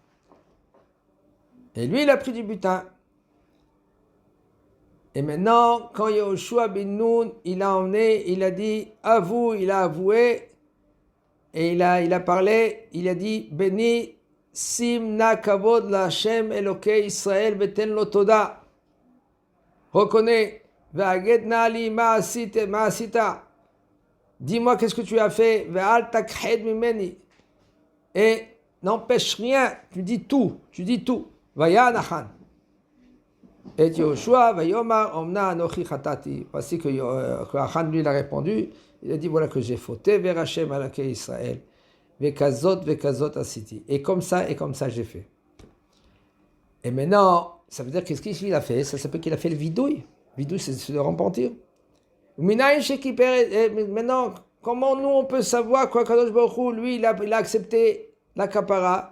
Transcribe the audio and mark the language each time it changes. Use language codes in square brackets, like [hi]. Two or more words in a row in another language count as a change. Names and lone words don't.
[fr] Et lui, il a pris du butin. Et maintenant, quand Yehoshua ben Nun, il a emmené, il a dit, avoue, il a avoué, et il a parlé, il a dit, béni, [he] שים נא כבוד להשם אלוקי ישראל ותן לו תודה. Reconnais, והגד נא לי מה עשית. [fr] Dis-moi qu'est-ce que tu as fait, [he] ואל תכחד ממני. [fr] Et n'empêche rien, tu dis tout. [he] ויען עכן. את יהושע, ויאמר, אמנה אנכי חטאתי. [fr] Voici que Achan lui a répondu, il a dit, voilà que j'ai fauté vers Hashem Elokei Israël. [he] וכזאת עשיתי. [fr] Et comme ça j'ai fait. Et maintenant, ça veut dire qu'est-ce qu'il a fait? Ça s'appelle qu'il a fait le vidouille. Vidouille, c'est de repentir. Maintenant, comment nous on peut savoir quoi Kadosh Baruch Hu, lui, il a accepté la kapara.